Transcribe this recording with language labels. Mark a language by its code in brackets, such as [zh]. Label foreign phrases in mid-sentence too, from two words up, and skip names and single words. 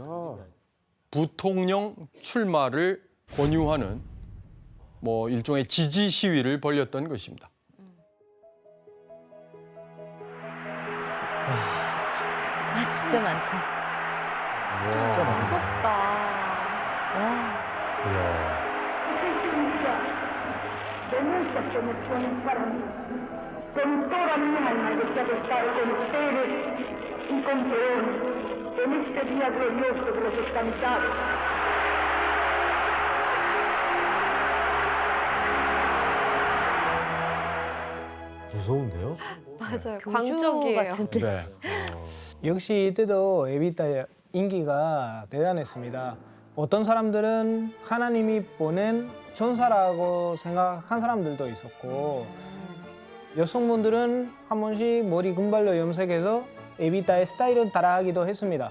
[ko] 부통령 출마를 권유하는 일종의 지지 시위를 벌였던 것입니다. 아 진짜 많다. 진짜 무섭다. 이야. [es] de muchas emociones para mí. Con toda mi alma deseo estar con ustedes y con Perón en este día glorioso de los descansados. [ko] 무서운데요? 맞아요. 교주 광적이에요. 같은데. 네. 역시 이때도 에비타의 인기가 대단했습니다. 어떤 사람들은 하나님이 보낸 천사라고 생각한 사람들도 있었고 여성분들은 한 번씩 머리 금발로 염색해서 에비타의 스타일을 따라하기도 했습니다.